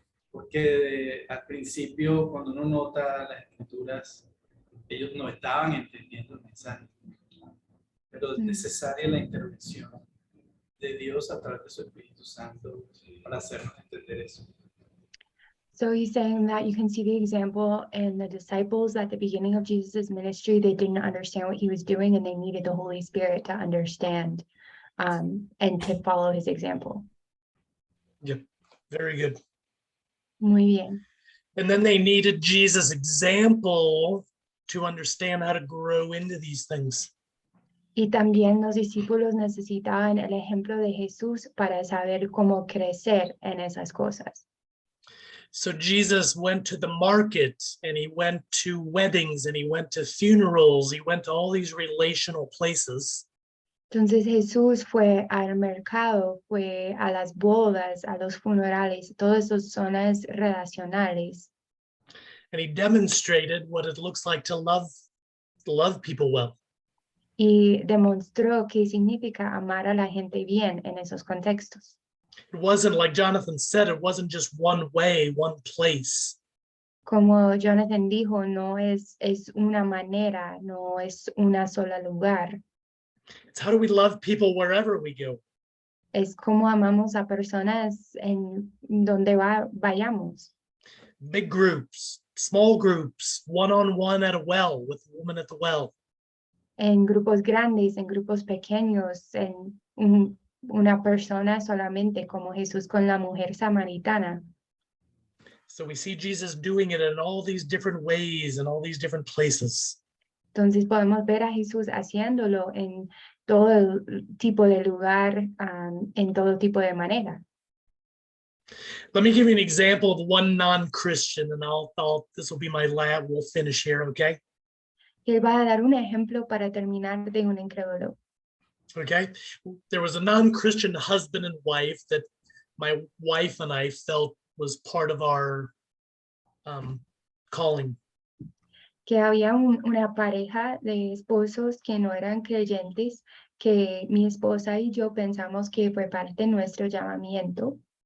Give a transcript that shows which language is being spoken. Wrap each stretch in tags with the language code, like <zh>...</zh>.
<es>Porque al principio, cuando uno nota las escrituras, ellos no estaban entendiendo el mensaje. Pero es necesaria la intervención de Dios a través de su Espíritu Santo para hacernos entender eso.</es> <en>So he's saying that you can see the example in the disciples at the beginning of Jesus's ministry. They didn't understand what he was doing and they needed the Holy Spirit to understand and to follow his example. Yep. Very good.</en> <es>Muy bien.</es> <en>And then they needed Jesus' example to understand how to grow into these things.</en> <es>Y también los discípulos necesitaban el ejemplo de Jesús para saber cómo crecer en esas cosas.</es> <en>So Jesus went to the market and he went to weddings and he went to funerals. He went to all these relational places.</en> <es>Entonces Jesús fue al mercado, fue a las bodas, a los funerales, todas esas zonas relacionales.</es> <en>And he demonstrated what it looks like to love people well.</en> <es>Y demostró qué significa amar a la gente bien en esos contextos.</es> <en>It wasn't like Jonathan said, it wasn't just one way, one place.</en> <es>Como Jonathan dijo, no es una manera, no es una sola lugar.</es> <en>It's how do we love people wherever we go?</en> <es>Es como amamos a personas en donde vayamos.</es> <en>Big groups, small groups, one-on-one at a well with a woman at the well.</en> <es>En grupos grandes, en grupos pequeños, en una persona solamente, como Jesús con la mujer samaritana.</es> <en>So we see Jesus doing it in all these different ways and all these different places.</en> <es>Entonces podemos ver a Jesús haciéndolo en todo el tipo de lugar, en todo tipo de manera.</es> <en>Let me give you an example of one non-Christian, and this will be my lab. We'll finish here, okay?</en> <es>Él va a dar un ejemplo para terminar de un incrédulo.</es> <en>Okay. There was a non-Christian husband and wife that my wife and I felt was part of our calling.</en> <es>Que había una pareja de esposos que no eran creyentes, que mi esposa y yo pensamos que fue parte de nuestro llamamiento.</es>